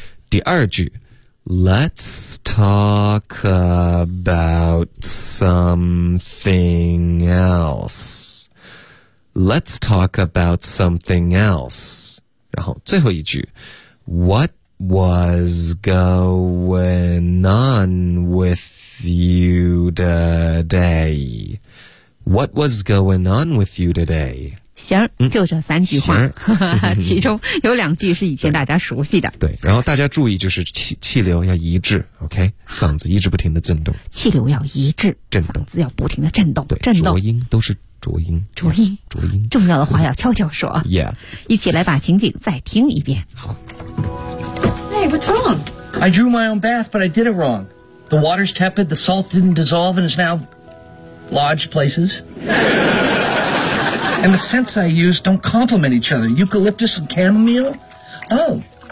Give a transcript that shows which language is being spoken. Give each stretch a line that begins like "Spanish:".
Chinese: 第二句。
English: Let's talk about something else. Let's talk about something else.
Chinese: 然后最后一句
English: What was going on with you today? What was going on with you today?
Chinese: 行，就这三句话、嗯、其中有两句是以前大家熟悉的。对，然后大家注意就是气流要一致， OK， 嗓子一直不停的震动，气流要一致，震动嗓子要不停的震动，对，震动浊音都是浊音，浊音、 yes， 浊音，重要的话要悄悄说。
English: Yeah，
Chinese: 一起来把情景再听一遍。好。
English: Hey, what's wrong? I drew my own bath, but I did it wrong. The water's tepid, the salt didn't dissolve, and it's now lodged places. And the scents I use don't complement each other. Eucalyptus and chamomile? Oh.